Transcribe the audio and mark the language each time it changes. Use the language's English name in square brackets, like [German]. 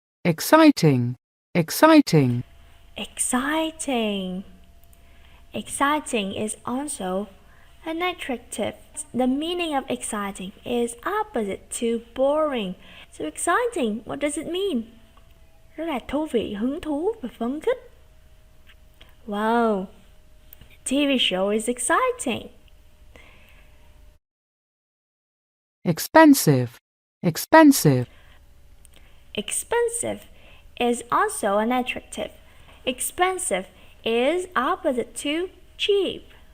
[English] Exciting. Exciting. Exciting. Exciting is also an adjective. The meaning of exciting is opposite to boring. So exciting, what does it mean? [Vietnamese] Rất là thú vị, hứng thú và phấn khích. [English] Wow, the TV show is exciting. Expensive. Expensive. Expensive is also an adjective. Expensive is opposite to cheap.